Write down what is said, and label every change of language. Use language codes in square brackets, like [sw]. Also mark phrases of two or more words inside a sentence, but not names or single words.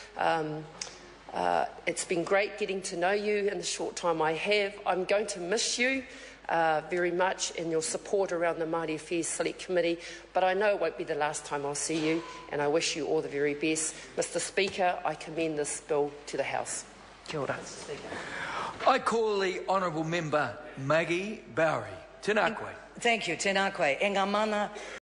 [en] It's been great getting to know you in the short time I have. I'm going to miss you very much in your support around the Māori Affairs Select Committee, but I know it won't be the last time I'll see you, and I wish you all the very best. Mr Speaker, I commend this bill to the House. [mi] Kia ora. [en] I call the Honourable Member Maggie Bowrie. [mi] Tēnā koe. [en] Thank you, [mi] tēnā koe. E ngā mana